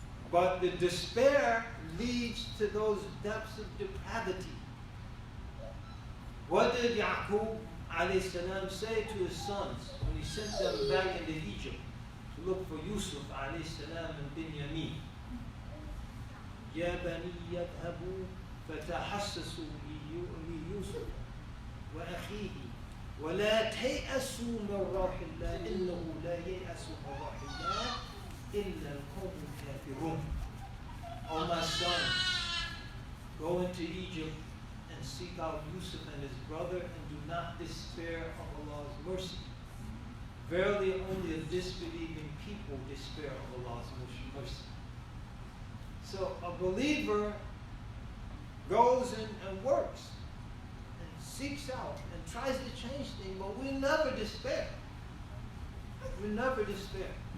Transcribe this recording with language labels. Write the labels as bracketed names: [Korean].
[English] But the despair leads to those depths of depravity. What did Yaqub alayhi salam say to his sons when he sent them back into Egypt to look for Yusuf alayhi salam and Binyamin? [Arabic] يا بني يذهبوا فتحسسوا ليوسف وأخيه ولا تيأسوا من روح الله إنه لا ييأس من روح الله إلا القوم الكافرون. [English] O my sons, go into Egypt and seek out Yusuf and his brother and do not despair of Allah's mercy. Verily only a disbelieving people despair of Allah's mercy. So a believer goes and works and seeks out and tries to change things, but we never despair. We never despair.